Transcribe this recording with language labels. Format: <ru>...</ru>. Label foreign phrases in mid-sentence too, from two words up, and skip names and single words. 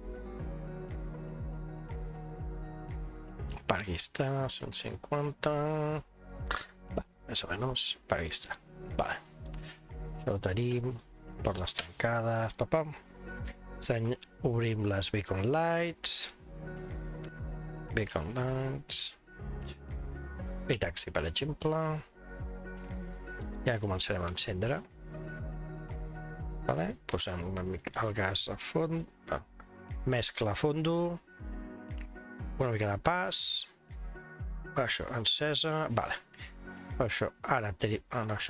<ca>Per aquí està, 150. Va, més o menys, per aquí està. Vale. Això ho tenim. Portes tancades. Obrim les</ca> <en>beacon lights. Beacon lights.</en> <ca>I taxi, per exemple. Ja començarem a encendre. Vale. Posem una mica el gas a fons. Mescla a fondo. Una mica de pas. Això, encesa. Vale. Això, ara tenim... això...</ca>